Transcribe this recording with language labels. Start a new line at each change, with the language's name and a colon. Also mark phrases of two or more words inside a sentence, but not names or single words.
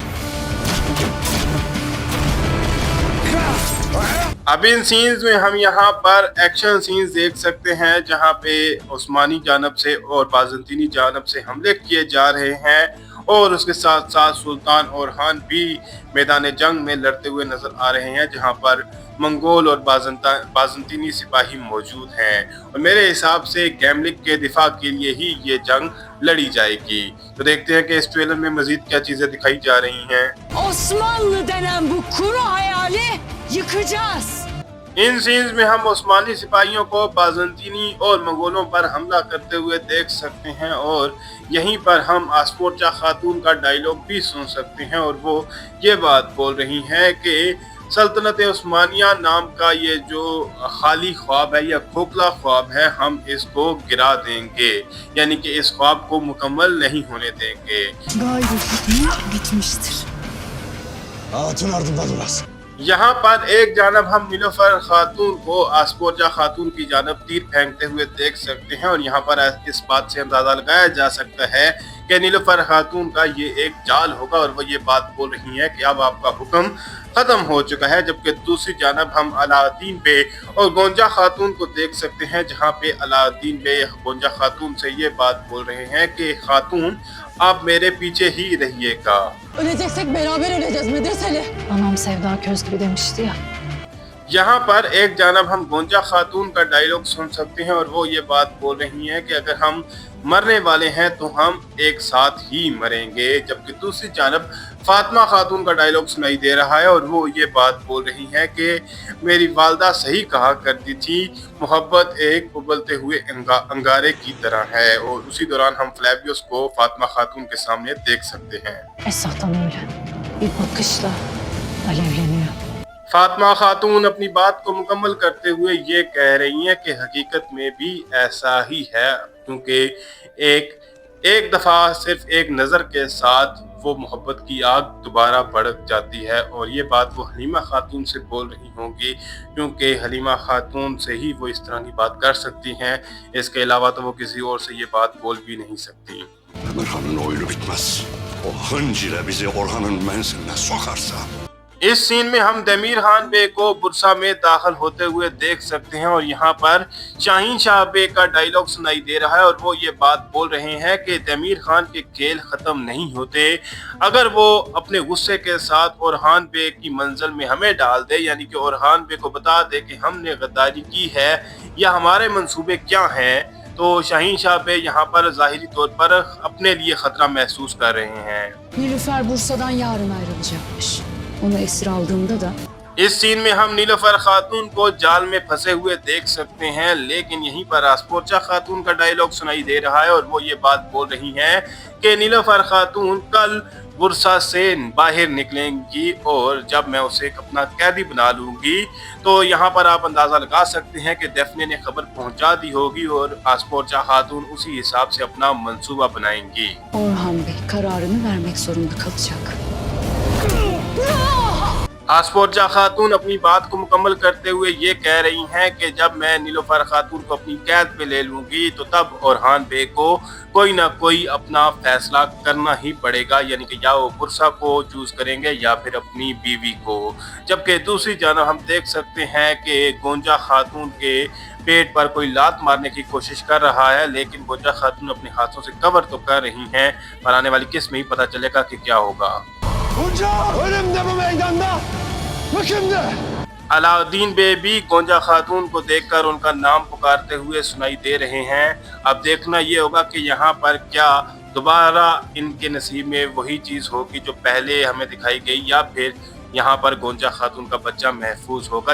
Hindi: अब इन सीन्स में हम यहाँ पर एक्शन सीन्स देख सकते हैं, जहाँ पे उस्मानी जानब से और बाज़ंतीनी जानब से हमले किए जा रहे हैं और उसके साथ साथ सुल्तान ओरहान भी मैदान जंग में लड़ते हुए नजर आ रहे हैं, जहाँ पर मंगोल और बाज़ंतीनी सिपाही मौजूद हैं। और मेरे हिसाब से गैमलिक के दिफा के लिए ही ये जंग लड़ी जाएगी। तो देखते हैं कि इस ट्रेलर में मजीद क्या चीजें दिखाई जा रही हैं।
Turkish: Osmanlı denen bu kuru hayali yıkacağız.
Hindi: इन सीन्स में हम उस्मानी सिपाहियों को बाज़ंतीनी और मंगोलों पर हमला करते हुए देख सकते हैं और यहीं पर हम आस्पोर्चा खातून का डायलॉग भी सुन सकते हैं और वो ये बात बोल रही हैं कि सल्तनत उस्मानिया नाम का ये जो खाली ख्वाब है या खोखला ख्वाब है, हम इसको गिरा देंगे, यानी कि इस ख्वाब को मुकम्मल नहीं होने देंगे।
Turkish: Gayretli bitmiştir. Hatun ardında durasın.
Hindi: यहाँ पर एक जानब हम नीलोफर खातून को आस्पोर्चा खातून की जानब तीर फेंकते हुए देख सकते हैं और यहाँ पर इस बात से अंदाजा लगाया जा सकता है कि नीलोफर खातून का ये एक जाल होगा और वो ये बात बोल रही है कि अब आपका हुक्म खत्म हो चुका है। जबकि दूसरी जानब हम अलाउद्दीन बे और गोंजा खातून को देख सकते हैं, जहाँ पे अलाउद्दीन बे गोंजा खातून से ये बात बोल रहे हैं कि खातून आप मेरे पीछे ही रहिएगा।
Turkish: Öleceksek beraber öleceğiz medreseli. Anam Sevda Köz gibi demişti ya.
Hindi: यहाँ पर एक जानब हम गोंजा खातून का डायलॉग सुन सकते हैं और वो ये बात बोल रही हैं कि अगर हम मरने वाले हैं तो हम एक साथ ही मरेंगे। जबकि दूसरी जानब फातिमा खातून का डायलॉग सुनाई दे रहा है और वो ये बात बोल रही हैं कि मेरी वालदा सही कहा करती थी, मोहब्बत एक उबलते हुए अंगारे की तरह है। और उसी दौरान हम फ्लैवियस को फातिमा खातून के सामने देख सकते हैं।
Turkish: Esat'tan öyle. Bir bakışla alevleniyor.
Hindi: फातिमा खातून अपनी बात को मुकम्मल करते हुए ये कह रही हैं कि हकीकत में भी ऐसा ही है, क्योंकि एक एक दफ़ा सिर्फ एक नज़र के साथ वो मोहब्बत की आग दोबारा भड़क जाती है। और ये बात वो हलीमा खातून से बोल रही होंगी, क्योंकि हलीमा खातून से ही वो इस तरह की बात कर सकती हैं। इसके अलावा तो वो किसी और से ये बात बोल भी नहीं सकती।
Turkish: Emirhan'ın oyunu bitmez. O hınc ile bizi Orhan'ın menziline sokarsa
Hindi: इस सीन में हम तमीर खान बे को बुरसा में दाखिल होते हुए देख सकते हैं और यहाँ पर शाहीन शाह बे का डायलॉग सुनाई दे रहा है और वो ये बात बोल रहे हैं कि तमीर खान के खेल ख़त्म नहीं होते अगर वो अपने गुस्से के साथ ओरहान बे की मंजिल में हमें डाल दे, यानी कि ओरहान बे को बता दे कि हमने गद्दारी की है या हमारे मंसूबे क्या हैं। तो शाहीन शाह बे यहाँ पर ज़ाहिरी तौर पर अपने लिए ख़तरा महसूस कर रहे हैं।
Turkish: Nilüfer Bursa'dan yarın ayrılacakmış. Onu esir aldığımda da
Hindi: इस सीन में हम नीलोफर खातून को जाल में फंसे हुए देख सकते हैं, लेकिन यहीं पर आसपोर्चा खातून का डायलॉग सुनाई दे रहा है और वो ये बात बोल रही हैं कि नीलोफर खातून कल बुरसा से बाहर निकलेंगी और जब मैं उसे अपना कैदी बना लूंगी तो यहाँ पर आप अंदाज़ा लगा सकते हैं कि डेफने ने खबर पहुँचा दी होगी और आसपोर्चा खातून उसी हिसाब से अपना मंसूबा बनाएंगी।
Turkish: Orhan Bey kararını vermek zorunda kalacak.
Hindi: आसपोर्चा खातून अपनी बात को मुकम्मल करते हुए ये कह रही हैं कि जब मैं नीलोफर खातून को अपनी कैद पे ले लूंगी तो तब ओरहान बे को कोई ना कोई अपना फैसला करना ही पड़ेगा, यानी कि या वो बुरसा को चूज करेंगे या फिर अपनी बीवी को। जबकि दूसरी जानब हम देख सकते हैं कि गोंजा खातून के पेट पर कोई लात मारने की कोशिश कर रहा है, लेकिन गोंजा खातून अपने हाथों से कवर तो कर रही हैं, पर आने वाली किस्त में ही पता चलेगा कि क्या होगा।
Turkish: Bunca ölüm de bu meydanda. Bu kimdi?
Hindi: अलाउद्दीन बे भी गोंजा खातून को देखकर उनका नाम पुकारते हुए सुनाई दे रहे हैं। अब देखना ये होगा कि यहाँ पर क्या दोबारा इनके नसीब में वही चीज़ होगी जो पहले हमें दिखाई गई, या फिर यहाँ पर गोंजा खातून का बच्चा महफूज होगा।